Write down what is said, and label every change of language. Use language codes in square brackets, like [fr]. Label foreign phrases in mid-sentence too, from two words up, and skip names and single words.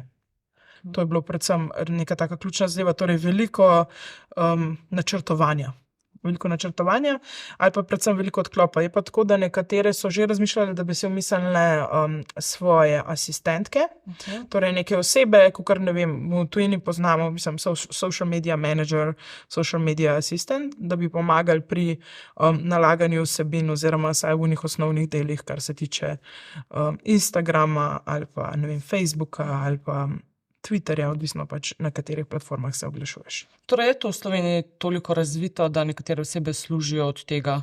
[sl] To je bilo predvsem neka taka ključna zadeva, torej veliko načrtovanja. Veliko načrtovanja ali pa predvsem veliko odklopa. Je pa tako, da nekatere so že razmišljali, da bi si umislile svoje asistentke, torej neke osebe, kakor ne vem, v tujini poznamo, mislim, [en] social media manager, social media assistant, [sl] da bi pomagali pri nalaganju vsebin oziroma vsaj v njih osnovnih delih, kar se tiče Instagrama ali pa, ne vem, Facebooka ali pa Twitterja, odvisno pač na katerih platformah se oglašuješ. Torej je to v Sloveniji toliko razvito, da nekatere osebe služijo od tega?